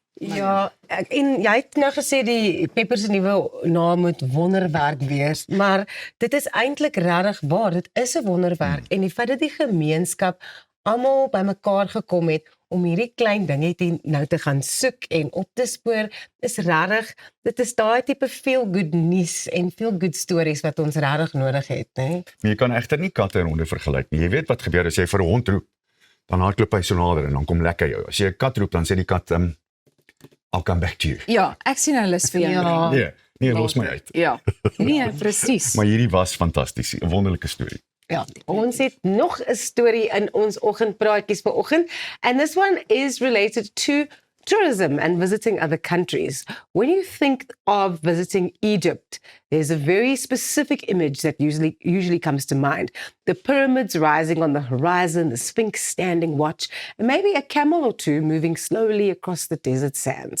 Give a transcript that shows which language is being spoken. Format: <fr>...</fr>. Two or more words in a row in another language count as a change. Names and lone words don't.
<af>Ja, en jy het nou gesê die Pepper se nuwe naam moet wonderwerk wees, maar dit is eintlik regtig waar, dit is 'n wonderwerk en die feit dat die gemeenskap almal bymekaar gekom het om hierdie klein dingetjie nou te gaan soek en op te spoor, is regtig, dit is daai tipe</af> <en>feel good</en> <af>nuus en</af> <en>feel good</en> <af>stories wat ons regtig nodig het, né? Maar jy kan egter nie katte en honde vergelyk nie. Jy weet wat gebeur as jy vir 'n hond roep, dan hardloop hy so nader en dan kom lekker jou. As jy 'n kat roep, dan sê die kat</af> <en>I'll come back to you.</en> <af>Ja, ek sien 'n lus vir jou. Ja. Nee, los my uit. Ja. Nee, presies. Maar hierdie was fantasties, 'n wonderlike storie. Ja, ons het nog 'n storie in ons oggendpraatjies vanoggend,</af> <en>and this one is related to tourism and visiting other countries. When you think of visiting Egypt, there's a very specific image that usually comes to mind. The pyramids rising on the horizon, the Sphinx standing watch, and maybe a camel or two moving slowly across the desert sands.</en>